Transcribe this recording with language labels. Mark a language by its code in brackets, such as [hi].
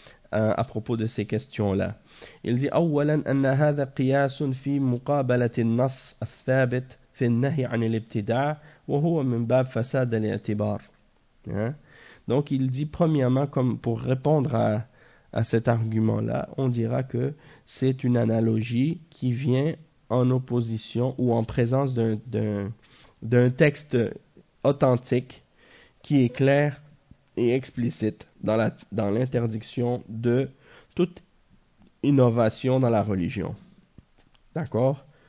[fr] À propos de ces questions-là. Il dit, [ar] أولاً أن هذا قياس في مقابلة النص الثابت في النهي عن الابتداع وهو من باب فساد الاعتبار. [fr] Hein? Donc il dit premièrement, comme pour répondre à cet argument-là, on dira que c'est une analogie qui vient en opposition ou en présence d'un texte authentique qui est clair et explicite dans l'interdiction de toute innovation dans la religion. D'accord?